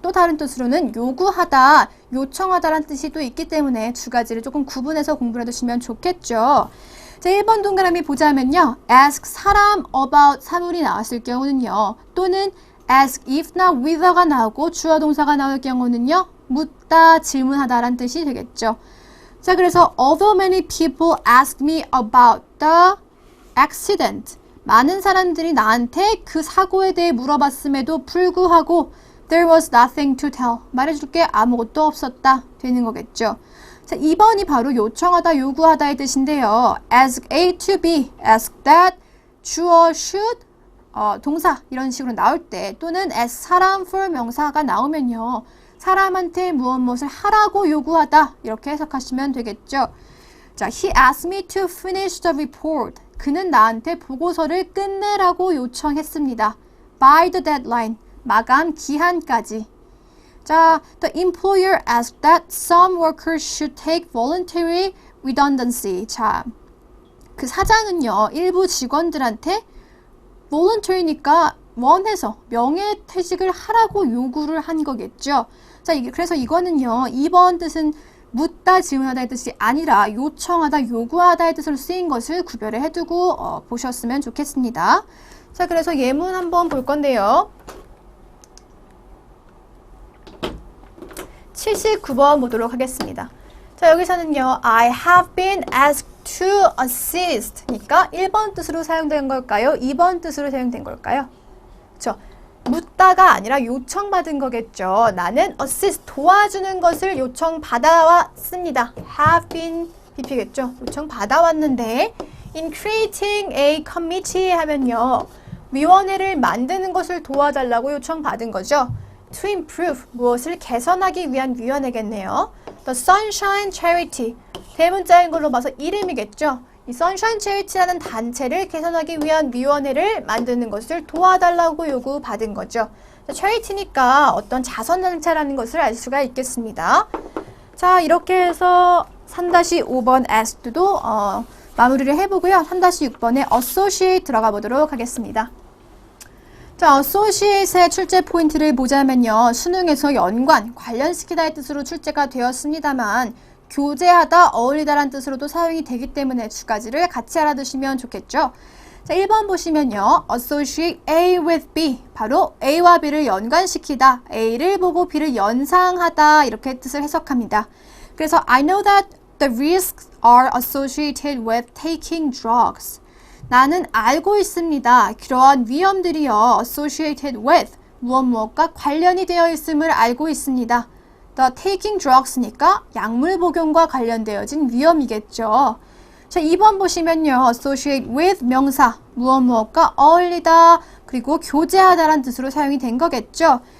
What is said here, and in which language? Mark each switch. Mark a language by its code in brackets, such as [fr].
[ko] 또 다른 뜻으로는 요구하다, 요청하다라는 뜻이 또 있기 때문에 두 가지를 조금 구분해서 공부를 해두시면 좋겠죠. 자, 1번 동그라미 보자면요. ask 사람 about 사물이 나왔을 경우는요. 또는 ask if나 wither가 나오고 주어 동사가 나올 경우는요. 묻다, 질문하다라는 뜻이 되겠죠. 자, 그래서 [en] although many people asked me about the accident. [ko] 많은 사람들이 나한테 그 사고에 대해 물어봤음에도 불구하고 [en] there was nothing to tell. [ko] 말해줄 게 아무것도 없었다 되는 거겠죠. 자, 2번이 바로 요청하다, 요구하다의 뜻인데요. ask A to B, ask that, 주어 should, 동사 이런 식으로 나올 때 또는 as 사람 for 명사가 나오면요. 사람한테 무엇을 하라고 요구하다 이렇게 해석하시면 되겠죠. [en] 자, he asked me to finish the report. [ko] 그는 나한테 보고서를 끝내라고 요청했습니다. [en] by the deadline. [ko] 마감 기한까지. [en] 자, the employer asked that some workers should take voluntary redundancy. [ko] 자, 그 사장은요, 일부 직원들한테 voluntary니까 원해서 명예퇴직을 하라고 요구를 한 거겠죠. 자, 그래서 이거는요, 2번 뜻은 묻다, 질문하다의 뜻이 아니라 요청하다, 요구하다의 뜻으로 쓰인 것을 구별을 해두고 보셨으면 좋겠습니다. 자, 그래서 예문 한번 볼 건데요. 79번 보도록 하겠습니다. 자, 여기서는요, [en] I have been asked to assist [ko] 니까 1번 뜻으로 사용된 걸까요? 2번 뜻으로 사용된 걸까요? 그렇죠. 묻다가 아니라 요청받은 거겠죠. 나는 assist, 도와주는 것을 요청받아왔습니다. have been, BP겠죠. 요청받아왔는데 [en] in creating a committee [ko] 하면요. 위원회를 만드는 것을 도와달라고 요청받은 거죠. [en] To improve, [ko] 무엇을 개선하기 위한 위원회겠네요. The Sunshine Charity, 대문자인 걸로 봐서 이름이겠죠. 이 Sunshine Charity라는 단체를 개선하기 위한 위원회를 만드는 것을 도와달라고 요구받은 거죠. Charity니까 어떤 자선단체라는 것을 알 수가 있겠습니다. 자, 이렇게 해서 3-5번 asked도 마무리를 해보고요. 3-6번에 associate 들어가 보도록 하겠습니다. 자, associate의 출제 포인트를 보자면요. 수능에서 연관, 관련시키다의 뜻으로 출제가 되었습니다만 교제하다, 어울리다란 뜻으로도 사용이 되기 때문에 두 가지를 같이 알아두시면 좋겠죠. 자, 1번 보시면요. associate A with B, 바로 A와 B를 연관시키다, A를 보고 B를 연상하다 이렇게 뜻을 해석합니다. [en] 그래서 I know that the risks are associated with taking drugs. [ko] 나는 알고 있습니다. 그러한 위험들이요. associated with, 무엇과 관련이 되어 있음을 알고 있습니다. The taking drugs니까 약물 복용과 관련되어진 위험이겠죠. 자, 2번 보시면요. associate with 명사, 무엇과 어울리다, 그리고 교제하다란 뜻으로 사용이 된 거겠죠.